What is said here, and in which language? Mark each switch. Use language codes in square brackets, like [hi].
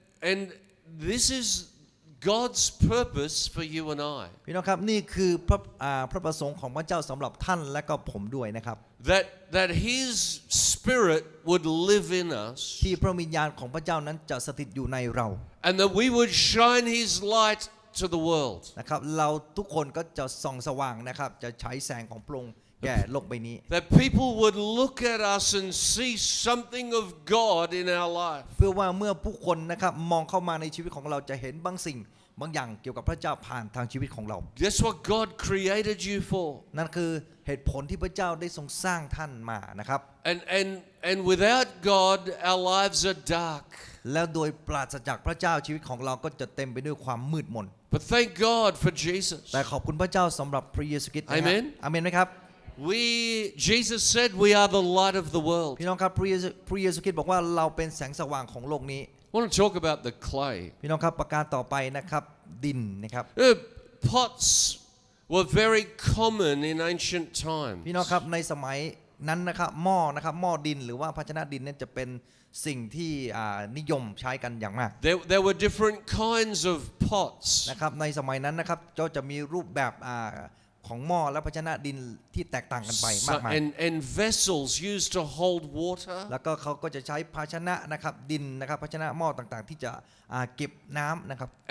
[en] And this is God's purpose for you and I. [th] พี่น้องครับนี่คือพระประสงค์ของพระเจ้าสำหรับท่านและก็ผมด้วยนะครับ [en] That His Spirit would live in us, [th] ที่พระวิญญาณของพระเจ้านั้นจะสถิตอยู่ในเรา [en] and that we would shine His light to the world. [th] นะครับเราทุกคนก็จะส่องสว่างนะครับจะใช้แสงของพระองค์แก่โลกใบนี้ [en] That people would look at us and see something of God in our life. [th] เพื่อว่าเมื่อผู้คนนะครับมองเข้ามาในชีวิตของเราจะเห็นบางสิ่งบางอย่างเกี่ยวกับพระเจ้าผ่านทางชีวิตของเรา [en] That's what God created you for. [th] นั่นคือเหตุผลที่พระเจ้าได้ทรงสร้างท่านมานะครับ [en] And without God, our lives are dark. [th] แล้วโดยปราศจากพระเจ้าชีวิตของเราก็จะเต็มไปด้วยความมืดมน [en] But thank God for Jesus. [th] แต่ขอบคุณพระเจ้าสำหรับพระเยซูคริสต์นะครั [en] Amen [th] อาเมนไหมครับ [en] Jesus said we are the light of the world. [th] พี่น้องครับพระเยซูคริสต์บอกว่าเราเป็นแสงสว่างของโลกนี้ [en] I want to talk about the clay. [th] พี่น้องครับประการต่อไปนะครับดินนะครับ [en] Pots were very common in ancient times. [th] พี่น้องครับในสมัยนั้นนะครับหม้อดินหรือว่าภาชนะดินนั้นจะเป็นสิ่งที่นิยมใช้กันอย่างมาก [en] There were different kinds of pots. [th] นะครับในสมัยนั้นนะครับก็จะมีรูปแบบของหม้อและภาชนะดินที่แตกต่างกันไปมากมาย [en] And vessels used to hold water. [th] แล้วก็เขาก็จะใช้ภาชนะนะครับดินนะครับภาชนะหม้อต่างๆ ที่จะเก็บน้ำนะครับ